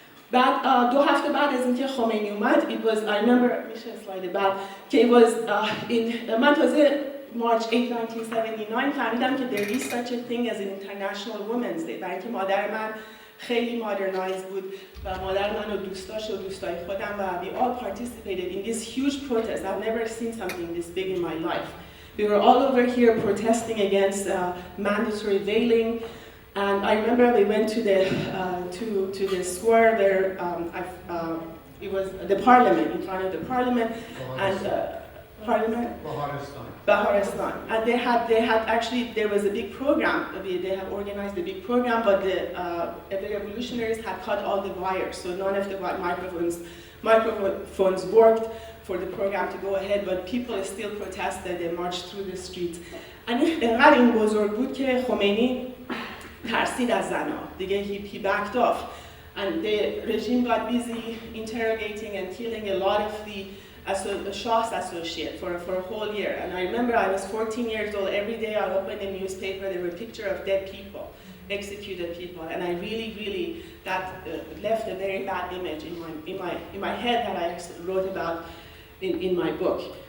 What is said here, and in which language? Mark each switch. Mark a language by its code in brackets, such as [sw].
[fa] بعد 2 هفته بعد از اینکه خمینی اومد [en] it was I remember [fa] میشه اسلاید بعد که [en] it was in [fa] من تازه [en] March 8, 1979 [fa] فهمیدم که [en] there is such a thing as an International Women's Day، [fa] برای اینکه مادر من خیلی modernized بود و مادر من و دوستاش و دوستای خودم و [en] we all participated in this huge protest. I've never seen something this big in my life. We were all over here protesting against mandatory veiling. And I remember we went to the square where it was the parliament, in front of the parliament, and parliament. Baharistan. And they had actually there was a big program. They had organized a big program, but the revolutionaries had cut all the wires, so none of the microphones worked for the program to go ahead. But people still protested. They marched through the streets. [fa] And اینقدر این بزرگ بود که خمینی ترسید از زنها. [en] دیگه he backed off, and the regime got busy interrogating and killing a lot of the Shah's associates for a whole year. And I remember I was 14 years old. Every day I opened a newspaper. There were pictures of dead people, executed people, and I really that left a very bad image in my head that I wrote about in my book.